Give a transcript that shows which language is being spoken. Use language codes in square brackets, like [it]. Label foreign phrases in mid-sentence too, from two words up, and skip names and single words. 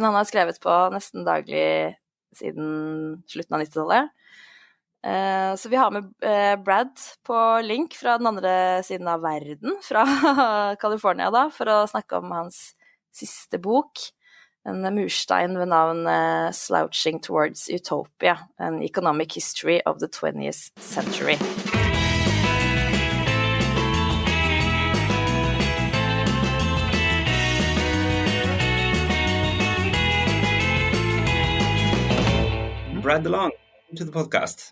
[no] Han har skrevet på nesten daglig siden slutten av 90-tallet. Så vi har med Brad på link fra den andre siden av verden, fra California da, for å snakke om hans siste bok. En murstein ved navn Slouching towards Utopia, an economic history of the 20th century. [en] Brad DeLong, welcome to the podcast.